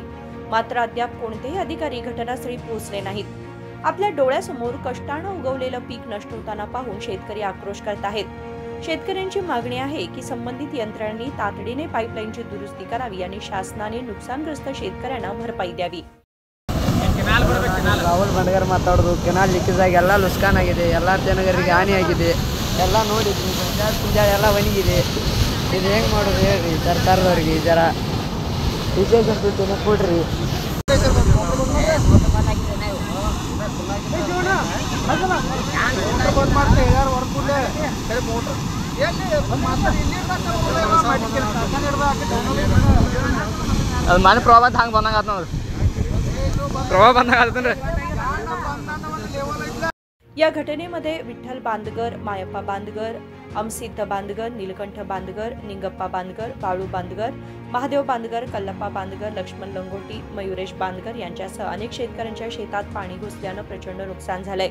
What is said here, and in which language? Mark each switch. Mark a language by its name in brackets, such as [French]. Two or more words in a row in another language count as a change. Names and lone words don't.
[Marathi] मात्र अद्याप कोणतेही अधिकारी घटनास्थळी पोहोचले नाहीत। आपल्या डोळ्यासमोर कष्टानं उगवलेलं पीक नष्ट होताना पाहून शेतकरी आक्रोश करत आहेत। शेतकऱ्यांची मागणी आहे की संबंधित यंत्रणांनी तातडीने पाईपलाईनची दुरुस्ती करावी आणि शासनाने नुकसानग्रस्त शेतकऱ्यांना भरपाई द्यावी। [Kannada] ರಾಹುಲ್ ಬಂಡಗರ್ ಮಾತಾಡೋದು ಕೆನಾಲ್ ಲೀಕೇಜ್ ಆಗಿ ಎಲ್ಲ ಲುಸ್ಕಾನ್ ಆಗಿದೆ, ಎಲ್ಲ ಜನಗಳಿಗೆ ಹಾನಿ ಆಗಿದೆ, ಎಲ್ಲ ನೋಡಿದ್ವಿ, ಎಲ್ಲ ಒಣಗಿದೆ। ಇದು ಹೆಂಗೆ ಮಾಡೋದು ಹೇಳ್ರಿ ಸರ್ಕಾರದವ್ರಿಗೆ, ಜರ ಡಿಸಿಷನ್ ಬಿಟ್ಟು ಕೊಡ್ರಿ। ಅದು ಮನೆ ಪ್ರವಾಹ ಹಂಗೆ ಬಂದಂಗೆ ಆತ ನೋಡ್ರಿ, [Marathi] प्रवाह बंद करतात। या घटनेमध्ये विठ्ठल बांदगर, मायप्पा बांदगर, अमसिद्ध बांदगर, नीलकंठ बांदगर, निंगप्पा बांदगर, बाळू बांदगर, महादेव बांदगर, कल्लप्पा बांदगर, लक्ष्मण लंगोटी, मयुरेश बांदगर यांच्यासह अनेक शेतकऱ्यांच्या शेतात पाणी घुसल्यानं प्रचंड नुकसान झालंय।